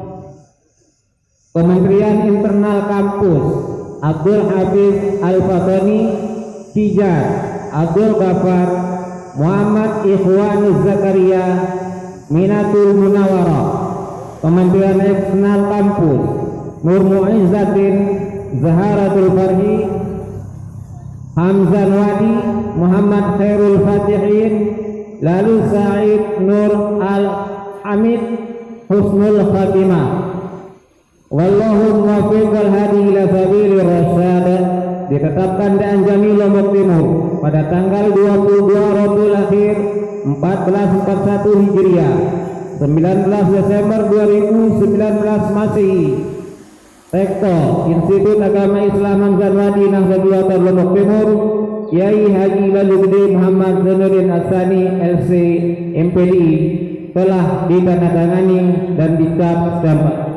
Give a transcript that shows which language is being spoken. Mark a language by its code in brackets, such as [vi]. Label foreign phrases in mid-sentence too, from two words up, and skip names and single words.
[id] Kementerian Internal Kampus Abdul Hafiz Al-Fatani, Tijar Abdul Ghaffar, Muhammad Ikhwanuz Zakaria, Minatul Munawwarah. Kementerian Eksternal Kampus Nur Muizzatin Zaharatul Farhi, Hamzah Wadi, Muhammad Khairul Fatihin, lalu Said Nur Al-Hamid, Husnul Khatimah. [ar] والله الموفق والهادي إلى سبيل الرشاد. [id] Ditetapkan di Anjani Lombok Timur pada tanggal 22 Rabiul Akhir 1441 Hijriah 19 Desember 2019 Masehi. Rektor Institut Agama Islam Hamzah Wadi Nahdlatul Ulama Lombok Timur Kiai Haji Laluddin Muhammad Zainuddin As-Tsani LC MPDI telah ditandatangani dan dicap stempel.